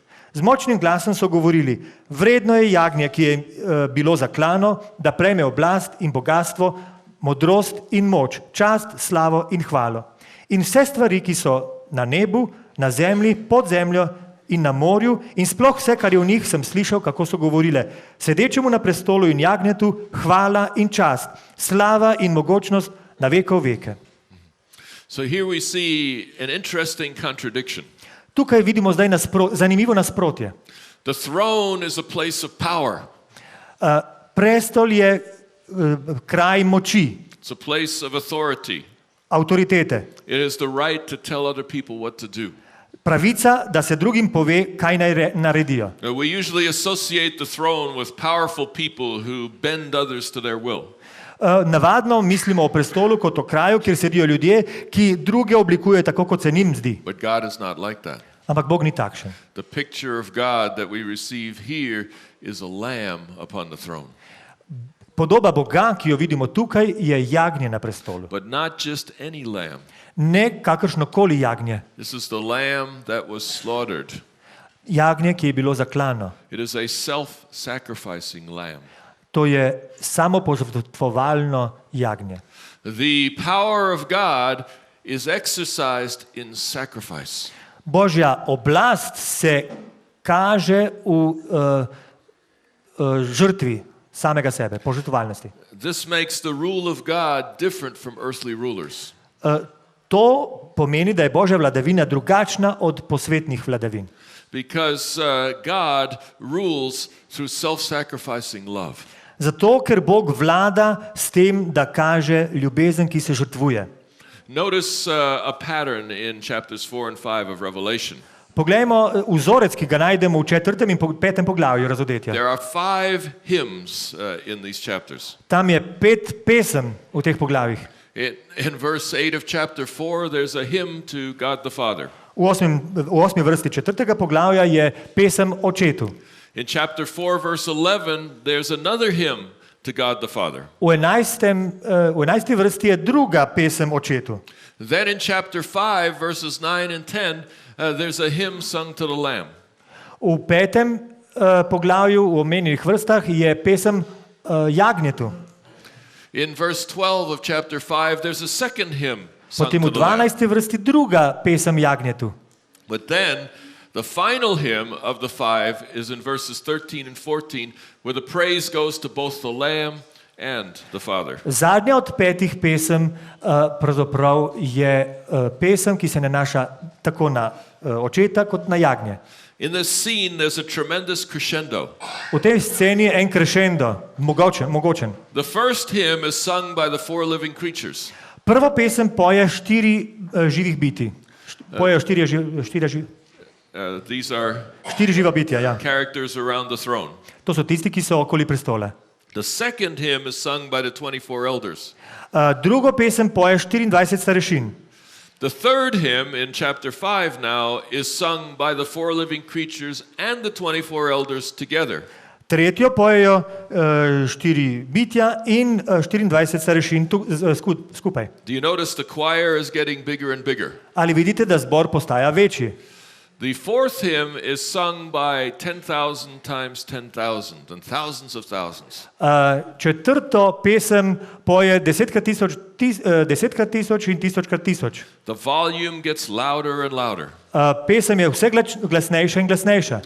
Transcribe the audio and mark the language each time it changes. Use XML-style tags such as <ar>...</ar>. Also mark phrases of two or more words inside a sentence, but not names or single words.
<sl>Z močnim glasom so govorili, vredno je jagnje, ki je bilo zaklano, da prejme oblast in bogatstvo, modrost in moč, čast, slavo in hvalo. In vse stvari, ki so na nebu, na zemlji, pod zemljo in na morju in sploh vse, kar je v njih, sem slišal, kako so govorile. Sedečemu na prestolu in jagnjetu, hvala in čast, slava in mogočnost na veke v veke.</sl> <en>So here we see an interesting contradiction.</en> <sl>Tukaj vidimo zdaj zanimivo nasprotje.</sl> <en>The throne is a place of power.</en> <sl>Prestol je kraj moči,</sl> <en>It's a place of authority.</en> <sl>avtoritete.</sl> <en>It is the right to tell other people what to do.</en> <sl>Pravica, da se drugim pove, kaj naj naredijo.</sl> <en>We usually associate the throne with powerful people who bend others to their will.</en> <sl>Navadno mislimo o prestolu kot o kraju, kjer sedijo ljudje, ki druge oblikujejo tako, kot se njim zdi.</sl> <en>But God is not like that.</en> <sl>Ampak Bog ni takšen.</sl> <en>The picture of God that we receive here is a lamb upon the throne.</en> <sl>Podoba Boga, ki jo vidimo tukaj, je jagnje na prestolu.</sl> <en>But not just any lamb.</en> <sl>Ne kakršnokoli jagnje.</sl> <en>This is the lamb that was slaughtered.</en> <sl>Jagnje, ki je bilo zaklano.</sl> <en>It is a self-sacrificing lamb.</en> <sl>To je samopožrtvovalno jagnje.</sl> <en>The power of God is exercised in sacrifice.</en> <sl>Božja oblast se kaže v žrtvi samega sebe, požrtvovalnosti.</sl> <en>This makes the rule of God different from earthly rulers.</en> <sl>To pomeni, da je Božja vladavina drugačna od posvetnih vladavin.</sl> <en>Because God rules through self-sacrificing love.</en> <sl>Zato, ker Bog vlada s tem, da kaže ljubezen, ki se žrtvuje.</sl> <en>Notice a pattern in chapters 4 and 5 of Revelation.</en> <sl>Poglejmo vzorec, ki ga najdemo v 4. in 5. poglavju Razodetja.</sl> <en>There are 5 hymns in these chapters.</en> <sl>Tam je 5 pesem v teh poglavjih.</sl> <en>In verse 8 of chapter 4, there's a hymn to God the Father.</en> <sl>V 8. vrsti 4. poglavja je pesem Očetu.</sl> <en>In chapter 4, verse 11, there's another hymn to God the Father.</en> <sl>V 11. vrsti je druga pesem Očetu.</sl> <en>Then in chapter 5, verses 9 and 10, there's a hymn sung to the Lamb.</en> <sl>V 5. poglavju v omenjenih vrstah je pesem Jagnjetu.</sl> <en>In verse 12 of chapter 5, there's a second hymn sung</en> <sl>Potem</sl> <en>to</en> <sl>v</sl> <en>the Lamb.</en> <sl>12. vrsti druga pesem Jagnjetu.</sl> <en>But then the final hymn of the 5 is in verses 13 and 14, where the praise goes to both the Lamb and the Father.</en> <sl>Zadnja od 5 pesem pravzaprav je pesem, ki se nanaša tako na Očeta kot na Jagnje.</sl> <en>In this scene, there's a tremendous crescendo.</en> <sl>V tej sceni je en crescendo, mogočen.</sl> <en>The first hymn is sung by the 4 living creatures.</en> <sl>Prvo pesem poje 4 živih bitij. Pojejo 4 živa bitja, ja.</sl> <en>Characters around the throne.</en> <sl>To so tisti, ki so okoli prestola.</sl> <en>The second hymn is sung by the 24 elders.</en> <sl>Drugo pesem poje 24 starešin.</sl> <en>The third hymn in chapter 5 now is sung by the 4 living creatures and the 24 elders together.</en> <sl>Tretjo pojejo 4 bitja in 24 starešin skupaj.</sl> <en>Do you notice the choir is getting bigger and bigger?</en> <sl>Ali vidite, da zbor postaja večji?</sl> <en>The fourth hymn is sung by 10,000 times 10,000 and thousands of thousands.</en> <sl>Četrto pesem poje 10 krat tisoč in 1000 krat 1000.</sl> <en>The volume gets louder and louder.</en> <sl>Pesem je vse glasnejša in glasnejša.</sl>